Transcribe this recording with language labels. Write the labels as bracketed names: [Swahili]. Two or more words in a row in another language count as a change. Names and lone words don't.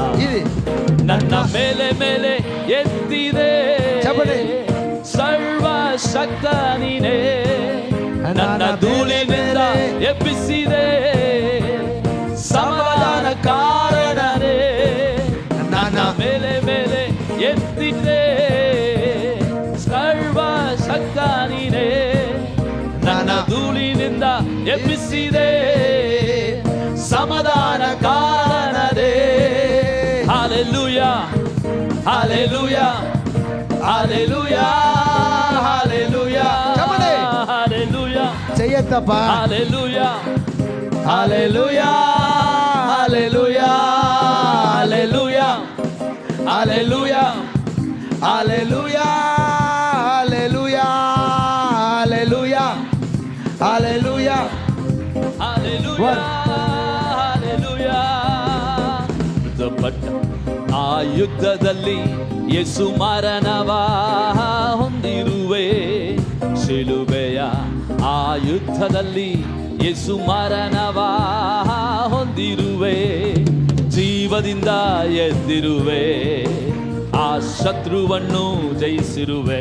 [Kannada] ನನ್ನ ಮೇಲೆ ಮೇಲೆ ಎತ್ತಿ ಶಕ್ತ ನೀನೇ, ನನ್ನ ಧೂಳಿನಿಂದ ಎಬ್ಬಿಸಿದೆ, ಸಮಾಧಾನ ಕಾರಣನೇ, ನನ್ನ ಮೇಲೆ ಮೇಲೆ ಎತ್ತಿದೆ, ಸರ್ವ ಶಕ್ತ ನೀನೇ, ನನ್ನ ಧೂಳಿನಿಂದ ಎಬ್ಬಿಸಿದೆ, ಸಮಾಧಾನ ಕಾರಣನೇ. [English] Hallelujah, hallelujah, hallelujah, hallelujah, hallelujah, [Telugu] చెయ్యొద్దప్ప. [English] hallelujah, hallelujah, hallelujah, hallelujah, hallelujah, [Telugu] హల్లెలూయా హల్లెలూయా హల్లెలూయా హల్లెలూయా. [English] hallelujah, hallelujah. [Kannada] ಮೃತಪಟ್ಟ ಆ ಯುದ್ಧದಲ್ಲಿ ಯೇಸು ಮರಣವ ಹೊಂದಿರುವೆ, ಶಿಲುಬೆಯ ಆ ಯುದ್ಧದಲ್ಲಿ ಯೇಸು ಮರಣವ ಹೊಂದಿರುವೆ, ಜೀವದಿಂದ ಎದ್ದಿರುವೆ, ಆ ಶತ್ರುವನ್ನು ಜಯಿಸಿರುವೆ.